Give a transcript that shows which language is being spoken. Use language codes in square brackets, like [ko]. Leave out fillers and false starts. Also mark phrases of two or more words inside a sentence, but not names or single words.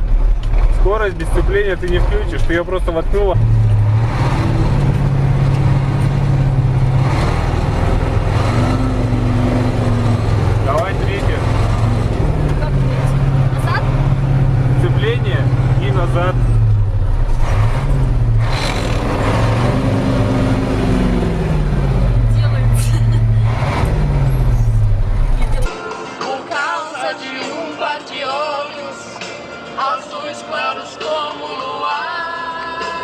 [ru] Скорость без сцепления ты не включишь. Ты ее просто воткнула. Давай третье. Назад? Сцепление и назад. [pt] Por causa de par de olhos azuis claros como o luar.